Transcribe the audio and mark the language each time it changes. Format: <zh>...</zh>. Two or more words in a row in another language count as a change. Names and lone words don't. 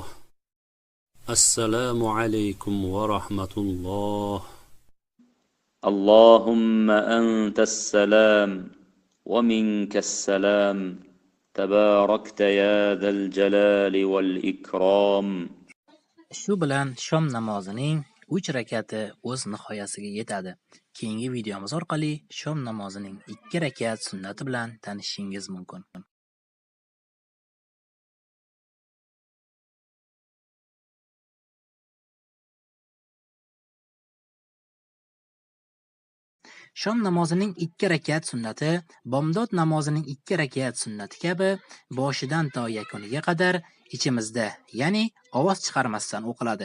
<ar>السلام عليكم ورحمة الله. اللهم أنت السلام ومنك السلام تباركت يا ذا الجلال والإكرام.</ar> <uz>Shu bilan shom namozining 3 rakati o'z nihoyasiga yetadi. keyingi videomiz orqali shom namozining 2 rakat sunnati bilan tanishishingiz mumkin. Shom namozining 2 rakat sunnati bomdod namozining 2 rakat sunnati kabi boshidan to yakuniga qadar ichimizda, ya'ni ovoz chiqarmasdan o'qiladi.</uz>